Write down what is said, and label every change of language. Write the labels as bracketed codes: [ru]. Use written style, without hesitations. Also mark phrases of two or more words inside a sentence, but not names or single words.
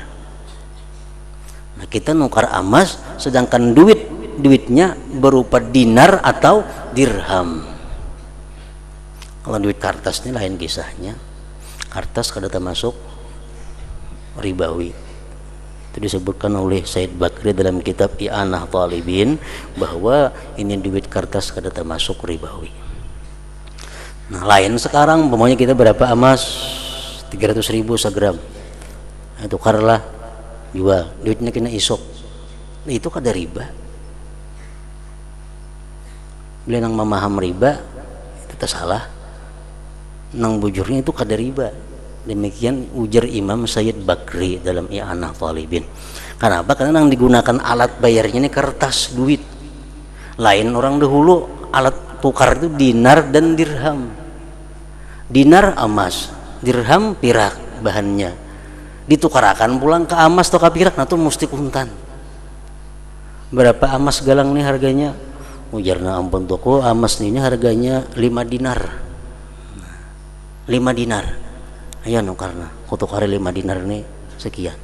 [id] Nah kita nukar emas, sedangkan duitnya berupa dinar atau dirham. Kalau duit kertas ini lain kisahnya. Kertas kada termasuk ribawi. Itu disebutkan oleh Said Bakri dalam kitab I'anah Talibin bahwa ini duit kertas kada termasuk ribawi. Nah lain sekarang pokoknya kita berapa emas 300.000 segram, nah, tukarlah jual duitnya kena isok, nah, itu kada riba. Bila nang memaham riba itu tersalah, nang bujurnya itu kada riba. Demikian ujar Imam Sayyid Bakri dalam I'anah Talibin. Kenapa? Karena yang digunakan alat bayarnya ini kertas duit. Lain orang dahulu alat tukar itu dinar dan dirham. Dinar emas, dirham pirak bahannya. [bjn] Ditukarakan pulang ke emas atau ke pirak, nah itu mesti kuntan. [id] Berapa emas galang nih harganya? [bjn] Ujarna ampun toko emas ini harganya 5 dinar. 5 dinar. Ayo nukarna, kutukar 5 dinar nih sekian.